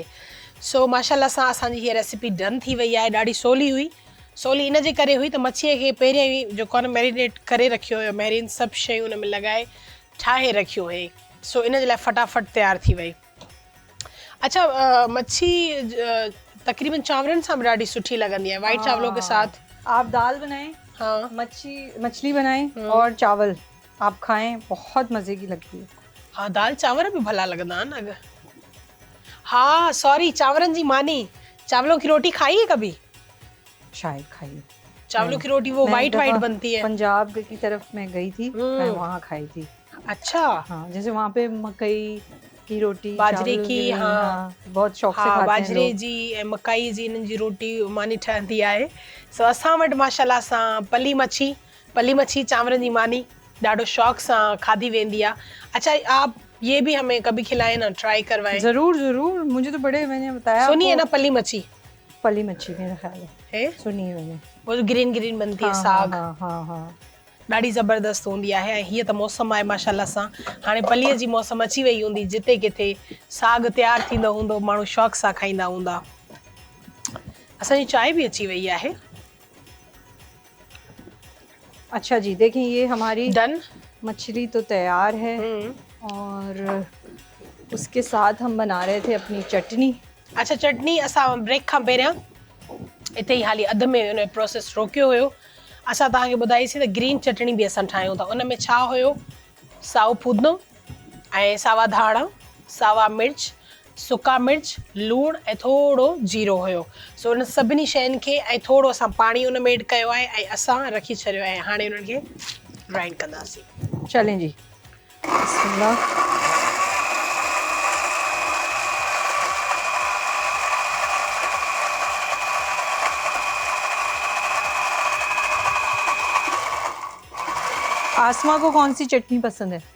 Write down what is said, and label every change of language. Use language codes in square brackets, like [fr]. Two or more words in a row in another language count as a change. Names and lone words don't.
[sd] सो माशाल्लाह सां असांजी हीअ [en] recipe done [sd] थी वई आहे, ॾाढी सवली हुई। सवली इन जे करे हुई त मच्छीअ खे पहिरियों ई जेको आहे न मैरिनेट करे रखियो हुयो, मैरिन सभु शयूं हुन में लॻाए ठाहे रखियो हुई, सो इन जे लाइ फटाफट तयारु थी वई। अच्छा, मच्छी तकरीबन चांवरनि सां बि ॾाढी सुठी लॻंदी आहे, [ur] وائٹ چاولوں کے ساتھ. آپ دال بنائیں, ہاں, مچھلی بنائیں اور چاول آپ کھائیں، بہت مزے کی لگتی ہے. [sd] हाँ, दाल चांवर भी भला लगंदा आहिनि। [ur] ہاں سوری, [sd] चावरनि जी मानी, [ur] چاولوں کی روٹی کھائی ہے کبھی? شاید کھائی. چاولوں کی روٹی وہ وائٹ بنتی ہے. پنجاب کی طرف میں گئی تھی، میں وہاں کھائی تھی. اچھا. ہاں، جیسے وہاں پہ مکئی کی روٹی, باجرے کی، ہاں بہت شوق سے کھاتے ہیں باجرے لوگ. [sd] जी ऐं मकाई जी इन्हनि जी रोटी मानी ठहंदी आहे। सो असां वटि माशाल्लाह सां पली मच्छी चांवरनि जी मानी ॾाढो शौक़ सां खाधी वेंदी आहे। [ur] اچھا، آپ یہ بھی ہمیں کبھی کھلائے نا، ٹرائی کروائیں. ضرور ضرور، مجھے تو بڑے، میں نے بتایا سنی ہے نا پلی مچھی میرا خیال ہے، سنی ہے میں نے. وہ جو گرین بنتی ہے، ساگ, ہاں ہاں ہاں, [sd] ॾाढी ज़बरदस्त हूंदी आहे। ऐं हीअ त मौसम आहे माशाल्लाह सां, हाणे पलीअ जी मौसम अची वई हूंदी, जिते किथे साग तयारु थींदो हूंदो, माण्हू शौक़ सां खाईंदा हूंदा। असांजी चांहि भी अची वई आहे। [ur] اچھا جی، دیکھیے یہ ہماری ڈن مچھلی تو تیار ہے، اور اس کے ساتھ ہم بنا رہے تھے اپنی چٹنی. [sd] अच्छा, चटनी असां ब्रेक खां पहिरियां इते ई हाली अधु में हुन प्रोसेस रोकियो हुयो। असां तव्हांखे ॿुधाईसीं त ग्रीन चटनी बि असां ठाहियूं था। उन में छा हुयो, साओ फूदनो ऐं सावा धाणा, सावा मिर्च, सुका मिर्च, लूणु ऐं थोरो जीरो हुयो। सो उन सभिनी शयुनि खे ऐं थोरो असां पाणी उन में एड कयो आहे, ऐं असां रखी छॾियो आहे। हाणे उन्हनि खे ग्राइंड कंदासीं। [ur] چلیں جی، بسم اللہ. آسما کو کون سی چٹنی پسند ہے?